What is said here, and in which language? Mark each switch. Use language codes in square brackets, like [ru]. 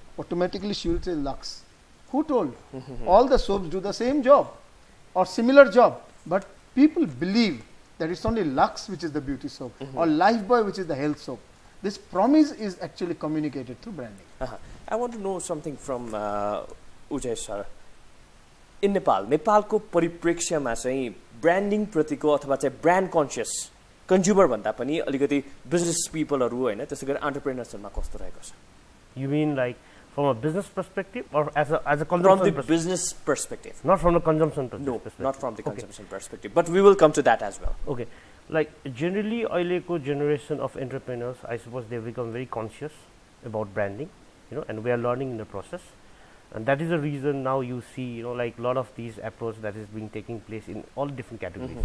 [en] Automatically she will say Lux. Who told? All the soaps do the same job or similar job, but people believe that it's only Lux which is the beauty soap or Lifebuoy which is the health soap. This promise is actually communicated through branding. I want to know something from Ujjwal sir. In Nepal [ne] को परिप्रेक्ष्यमा चाहिँ branding प्रतिको अथवा चाहिँ brand conscious consumer भन्दा पनि अलिकति business पिपलहरु हैन त्यसैगरी एन्टरप्रेन्योर्सहरुमा कस्तो रहेको छ? [en] You mean like from a business perspective or as a consumption from the business perspective, not from the consumption perspective? No, not from the consumption perspective, but we will come to that as well. Okay, like generally aileko generation of entrepreneurs, I suppose they become very conscious about branding, you know, and we are learning in the process, and that is the reason now you see, you know, like a lot of these approach that is being taking place in all different categories.